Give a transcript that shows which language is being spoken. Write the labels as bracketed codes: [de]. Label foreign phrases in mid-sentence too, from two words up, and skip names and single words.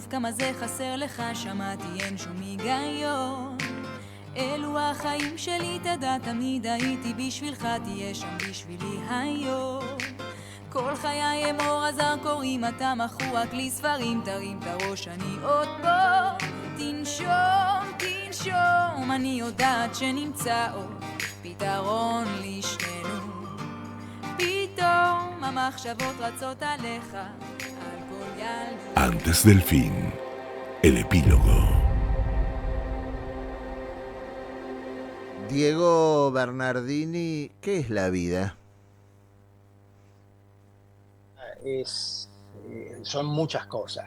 [he] כמה זה חסר לך, שמעתי אין שום היגיון, אלו החיים שלי, תדע תמיד הייתי בשבילך, תהיה שם בשבילי היום, כל חיי אמור הזרקור, אם אתה מכור רק לי ספרים, תרים את הראש, אני עוד פה, תנשום, תנשום, אני יודעת שנמצא עוד פתרון לשנינו, פתאום המחשבות רצות עליך, על כל ילד. [es] Antes del fin, el epílogo. Diego Bernardini, ¿qué es la vida? Son muchas cosas.